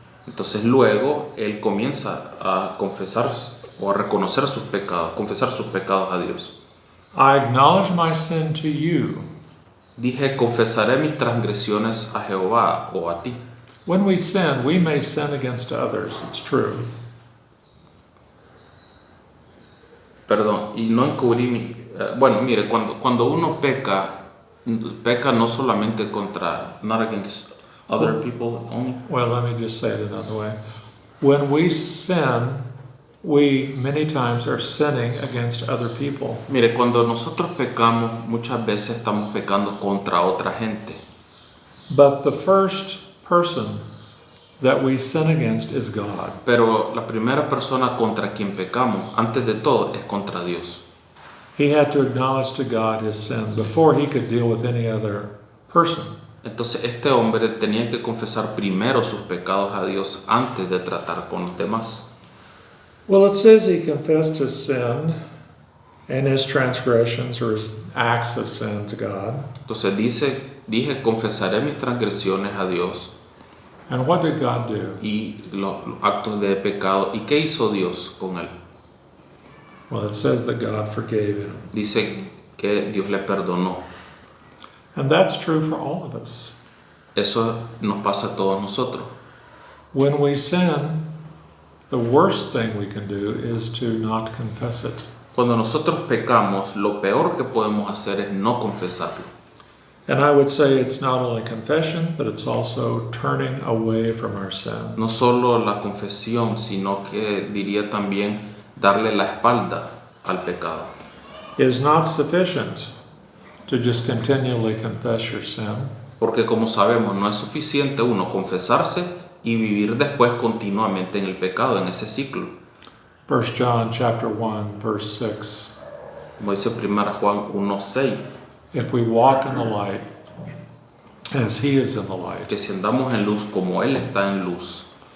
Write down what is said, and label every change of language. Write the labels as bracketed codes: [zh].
[es] Entonces luego él comienza a confesar o a reconocer sus pecados, confesar sus pecados a Dios. [en] I acknowledge my sin to you. [es] Dije, confesaré mis transgresiones a Jehová o a ti. [en] When we sin, we may sin against others, it's true. [es] Perdón, y no encubrí mi... bueno, mire, cuando uno peca no solamente contra, [en] not against other people only. Well, let me just say it another way. When we sin, we many times are sinning against other people. [es] Mire, cuando nosotros pecamos, muchas veces estamos pecando contra otra gente. [en] But the first person that we sin against is God. [es] Pero la primera persona contra quien pecamos, antes de todo, es contra Dios. [en] He had to acknowledge to God his sin before he could deal with any other person. [es] Entonces este hombre tenía que confesar primero sus pecados a Dios antes de tratar con los demás. [en] Well, it says he confessed his sin and his transgressions or his acts of sin to God. [es] Entonces dije, confesaré mis transgresiones a Dios [en] And what did God do? [es] y los actos de pecado. ¿Y qué hizo Dios con él? [en] Well, it says that God forgave him. [es] Dice que Dios le perdonó. [en] And that's true for all of us. [es] Eso nos pasa a todos nosotros. [en] When we sin, the worst thing we can do is to not confess it. [es] Cuando nosotros pecamos, lo peor que podemos hacer es no confesarlo. [en] And I would say it's not only confession, but it's also turning away from our sin. [es] No solo la confesión, sino que diría también darle la espalda al pecado. [en] It is not sufficient to just continually confess your sin. [es] Porque como sabemos, no es suficiente uno confesarse y vivir después continuamente en el pecado, en ese ciclo. [en] 1 John chapter 1, verse 6. [es] Como dice 1 Juan 1:6, [en] If we walk in the light, as he is in the light, [es] que si andamos en luz como Él está en luz,